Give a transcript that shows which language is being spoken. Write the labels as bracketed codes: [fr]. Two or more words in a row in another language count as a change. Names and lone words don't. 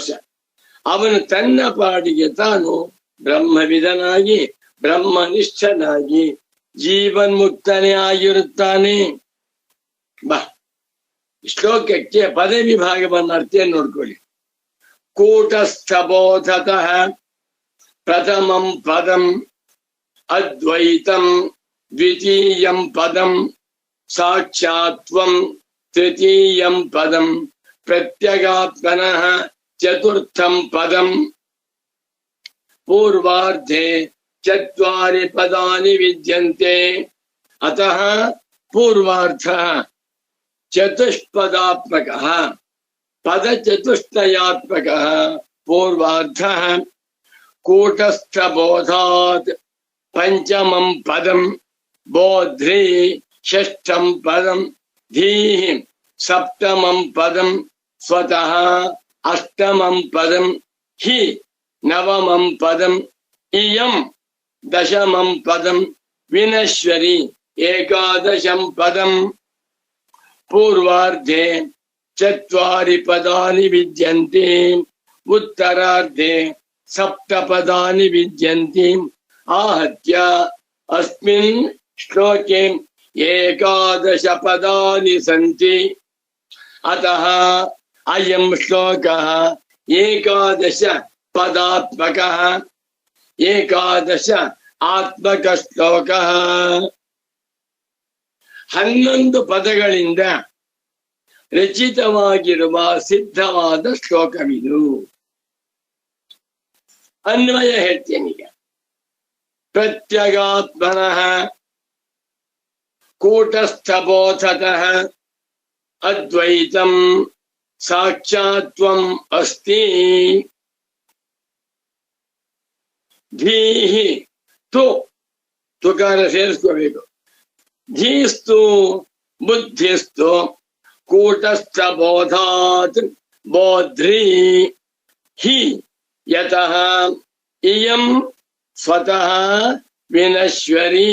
[kn] ಅವನು ತನ್ನ ಪಾಡಿಗೆ ತಾನು ಬ್ರಹ್ಮವಿದನಾಗಿ ಬ್ರಹ್ಮನಿಷ್ಠನಾಗಿ ಜೀವನ್ಮುಕ್ತನೇ ಆಗಿರುತ್ತಾನೆ. ಬಾ, ಶ್ಲೋಕಕ್ಕೆ ಪದವಿ ಭಾಗವನ್ನು ಅರ್ಥ ನೋಡ್ಕೊಳ್ಳಿ. [sa] ಕೂಟಸ್ಥಬೋಧತಃ ಪ್ರಥಮಂ ಪದಂ ಅದ್ವೈತಂ, ದ್ವಿತೀಯಂ ಪದಂ ಸಾಕ್ಷಾತ್ ತ್ವಂ, ತೃತೀಯಂ ಪದಂ ಪ್ರತ್ಯಗಾತ್ಮನಃ, ಚತುರ್ಥಂ ಪದಂ. ಪೂರ್ವಾರ್ಧೆ ಚತ್ವಾರಿ ಪದಾನಿ ವಿದ್ಯಂತೆ. ಅತಃ ಪೂರ್ವಾರ್ಧಃ ಚತುಷ್ಪದಾತ್ಮಕಃ, ಪದಚತುಷ್ಟಯಾತ್ಮಕಃ ಪೂರ್ವಾರ್ಧಃ. ಕೂಟಸ್ಥಬೋಧಾತ್ ಪಂಚಮಂ ಪದಂ, ಬೋಧ್ರಿ ಷಷ್ಠಂ ಪದಂ, ಧೀಃ ಸಪ್ತಮಂ ಪದಂ, ಸ್ವತಃ ಅಷ್ಟಮಂ ಪದಂ, ಹಿ ನವಮಂ ಪದಂ, ಇಯಂ ದಶಮಂ ಪದಂ, ವಿನಶ್ವರಿ ಏಕಾದಶಂ ಪದಂ. ಪೂರ್ವಾರ್ಧೆ ಚತ್ವಾರಿ ಪದಾನಿ ವಿದ್ಯಂತೆ, ಉತ್ತರಾರ್ಧೆ ಸಪ್ತ ಪದಾನಿ ವಿದ್ಯಂತೆ. आहत्य अस्मिन् श्लोके एकादश पदानि सन्ति। अतः अयं श्लोकः एकादश पदात्मकः, एकादश आत्मक श्लोकः। [kn] 11 ಪದಗಳಿಂದ ರಚಿತವಾಗಿರುವ ಸಿದ್ಧವಾದ ಶ್ಲೋಕವಿದು. ಅನ್ವಯ ಹೇಳ್ತೇನೀಗ. [sa] ಪ್ರತ್ಯಗಾತ್ಮನಃ ಕೂಟಸ್ಥಬೋಧತಃ ಅದ್ವೈತಂ ಸಾಕ್ಷಾತ್ವಂ ಅಸ್ತಿ. ಧೀಃ ತು [kn] ತುಕಾರ ಸೇರಿಸ್ಕೋಬೇಕು. [sa] ಧೀಸ್ತು ಬುದ್ಧಿಸ್ತು ಕೂಟಸ್ಥಬೋಧಾತ್ ಬೋಧ್ರಿ ಹಿ ಯತಃ ಇಯಂ ಸ್ವತಃ ವಿನಶ್ವರಿ.